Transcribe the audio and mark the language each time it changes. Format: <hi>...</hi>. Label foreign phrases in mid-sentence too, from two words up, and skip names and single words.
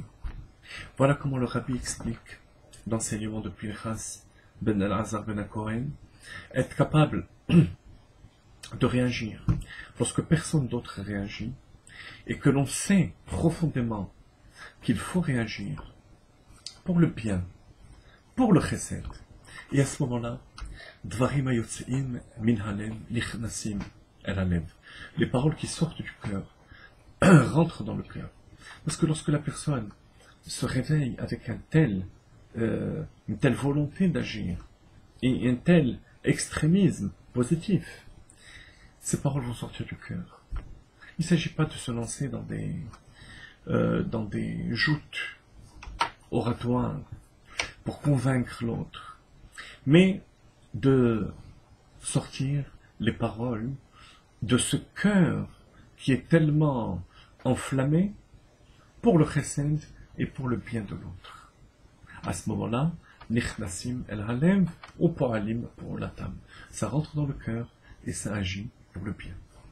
<fr>Voilà comment le Rabbi explique l'enseignement de Pinchas ben Elazar ben Akoren, être capable de réagir lorsque personne d'autre réagit, et que l'on sait profondément qu'il faut réagir pour le bien, pour le chesed. Et à ce moment-là,</fr> <he>דברים היוצאים מן הלב נכנסים אל הלב.</he> <fr>Les paroles qui sortent du cœur rentrent dans le cœur. Parce que lorsque la personne se réveille avec une telle volonté d'agir et un tel extrémisme positif, ces paroles vont sortir du cœur. Il ne s'agit pas de se lancer dans des joutes oratoires pour convaincre l'autre, mais de sortir les paroles de ce cœur qui est tellement enflammé pour le chesed et pour le bien de l'autre. À ce moment-là,</fr> <he>נכנסים אל הלב ופועלים</he> <fr>pour la tam. Ça rentre dans le cœur et ça agit pour le bien.</fr>